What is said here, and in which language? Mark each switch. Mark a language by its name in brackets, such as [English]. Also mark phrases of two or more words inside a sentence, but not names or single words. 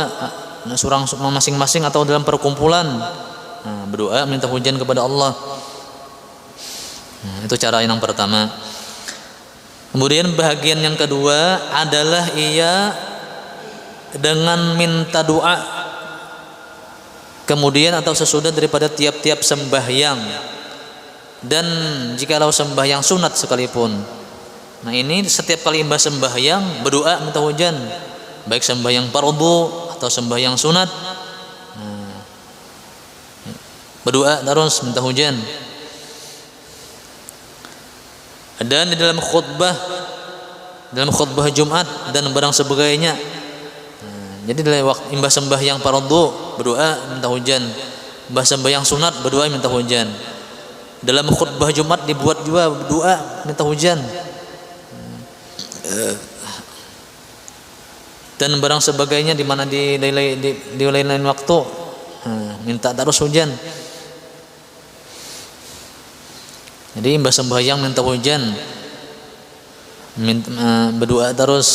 [Indonesian] Surang masing-masing atau dalam perkumpulan. Nah, berdoa minta hujan kepada Allah. Nah, itu cara yang pertama. Kemudian bahagian yang kedua adalah ia dengan minta doa kemudian atau sesudah daripada tiap-tiap sembahyang, dan jikalau sembahyang sunat sekalipun. Nah, ini setiap kali mbah sembahyang berdoa minta hujan, baik sembahyang fardu atau sembahyang sunat. Nah, berdoa terus minta hujan. Dan di dalam khutbah Jumat dan barang sebagainya. Jadi dalam waktu imbah sembahyang fardu berdoa minta hujan, imbah sembahyang sunat berdoa minta hujan. Dalam khutbah Jumat dibuat juga doa minta hujan. Dan barang sebagainya di mana di lain waktu minta terus hujan. Jadi imbah sembahyang minta hujan, berdoa terus.